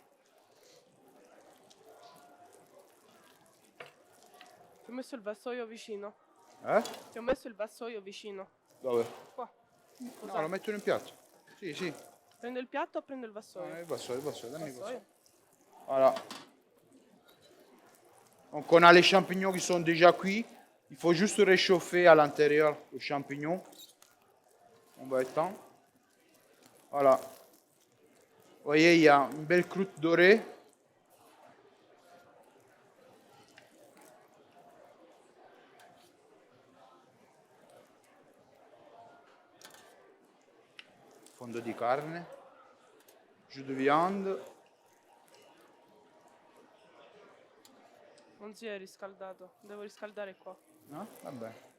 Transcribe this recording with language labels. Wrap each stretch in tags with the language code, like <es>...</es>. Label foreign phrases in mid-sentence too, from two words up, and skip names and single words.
<it>Ti ho messo il vassoio vicino. Eh? Ti ho messo il vassoio vicino. Dove? Qua. No, lo metto in un piatto. Sì, sì. Prendo il piatto o prendo il No, vassoio? il vassoio, dammi il vassoio. Vassoio.</it> <fr>Voilà. Donc on a les champignons qui sont déjà cuits. Il faut juste réchauffer à l'intérieur le champignon. On va étendre. Voilà. Vous voyez, il y a une belle croûte dorée.</fr> <it>Fondo di carne.</it> <fr>Jus de viande.</fr> <it>Non si è riscaldato. Devo riscaldare qua. No? Vabbè.</it>